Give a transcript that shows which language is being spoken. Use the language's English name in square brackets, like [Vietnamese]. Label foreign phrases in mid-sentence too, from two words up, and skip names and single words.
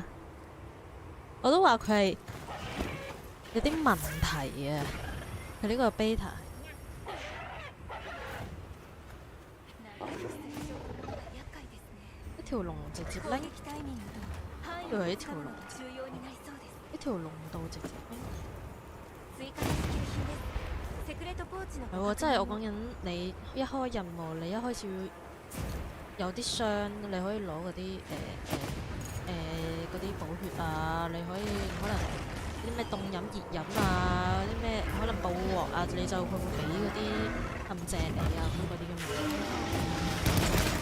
[Cantonese] 我都話佢係有啲問題啊！佢呢個 beta [Japanese] 厄介ですね。 [Cantonese] 一條龍直接 [Japanese] 攻 [Cantonese] 拎， [Japanese] 撃タイミングと範囲 [Cantonese] 以為 [Japanese] を [Cantonese] 一條龍 [Japanese] 使うのが重要になりそうです。 [Cantonese] 一條龍道直接拎。 [Japanese] 追加の支給品です。セクレットポーチの [Cantonese] 係喎，即係我講緊你一開任務，你一開始有啲箱，你可以攞嗰啲嗰啲補血啊，你可以可能啲咩凍飲、熱飲啊，啲咩可能補鑊啊，你就佢會俾嗰啲陷阱你啊咁嗰啲咁樣。